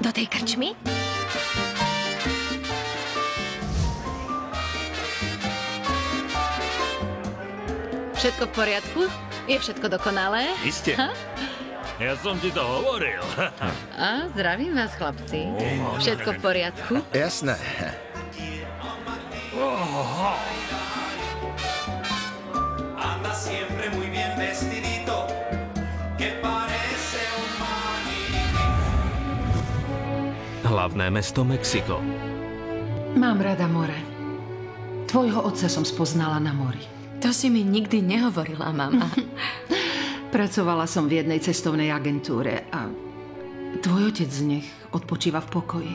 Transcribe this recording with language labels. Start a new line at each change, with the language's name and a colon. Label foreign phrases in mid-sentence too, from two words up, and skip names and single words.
Slovak: Do tej krčmy? Všetko v poriadku? Je všetko dokonalé? Isté. Ja som ti to hovoril. A zdravím vás, chlapci. Všetko v poriadku? Jasné.
Spanish: Anda siempre muy bien vestidito, que parece un maniquí.
Slovak: Hlavné mesto Mexiko. Mám rada more. Tvojho otca som spoznala na mori. To si mi nikdy nehovorila, mama. Pracovala som v jednej cestovnej agentúre a tvoj otec nech odpočíva v pokoji.